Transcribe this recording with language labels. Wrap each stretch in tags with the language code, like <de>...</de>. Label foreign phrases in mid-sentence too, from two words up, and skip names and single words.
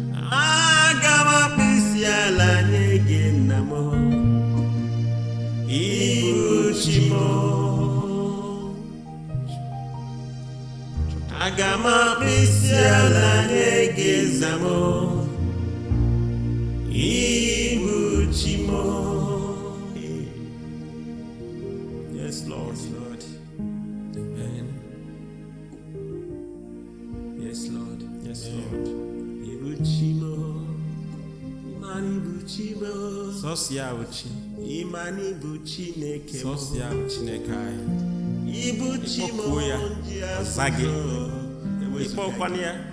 <ig>Aga m akpụ isi ala nye gị, nna m. Ị bụ chi m. Aga m akpụ isi ala nye gị, eze m. Ị bụ chi m.</ig> <en>Yes, Lord. Amen. Yes, Lord. Yes, Amen. Lord.</en> <ig>Ị bụ chi m. Ị mara ị bụ chi m. Sọsọ ya bụ chi. Ị ma na ị bụ Chineke m. Sọsọ ya bụ Chineke anyị. Ị bụ chi m. Ịkpọkuo ya, Ndị ọ za gị. ahụ ụzọ. Ịkpọkwanụ ya.</ig>